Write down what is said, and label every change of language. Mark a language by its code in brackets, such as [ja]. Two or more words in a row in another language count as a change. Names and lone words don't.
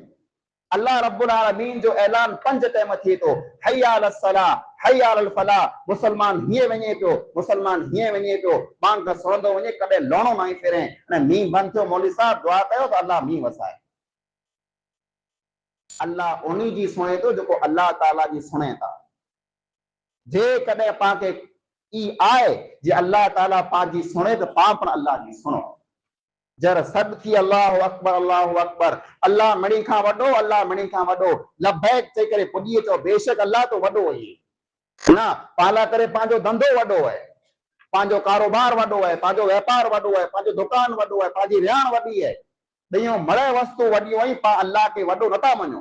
[sd] अल्लाह रब्बुल आलमीन जो ऐलान 5 टाइम थिए थो, [ar] حي على الصلاة، حي على الفلاح, [sd] मुसलमान हीअं वञे पियो, मुसलमान हीअं वञे पियो, पाण त सुणंदो वञे, कॾहिं लोणो न फिरे, ऐं मींहुं बंदि थियो, मौलवी साहब दुआ कयो त अल्लाह मींहुं वसाए। अल्लाह उन्हीं जी सुणे थो जेको अल्लाह ताला जी सुणे था। जे कॾहिं पाण खे ई आहे जे अल्लाह ताला पंहिंजी सुणे त पाण पण अल्लाह जी सुणो। जर सद थी [ar] الله أكبر، الله أكبر, [sd] अल्लाह मिणी खां वॾो, अल्लाह मिणी खां वॾो, लबैक चई करे पुॼी अचो, बेशक अल्लाह तो वॾो आहे। न पाला करे पंहिंजो धंधो वॾो आहे, पंहिंजो कारोबार वॾो आहे, पंहिंजो व्यापार वॾो आहे, पंहिंजो दुकान वॾो आहे, पंहिंजी रियाण वॾी आहे, ॾियूं मड़े वस्तु वॾियूं आहिनि, पाण अल्लाह खे वॾो नथा मञो।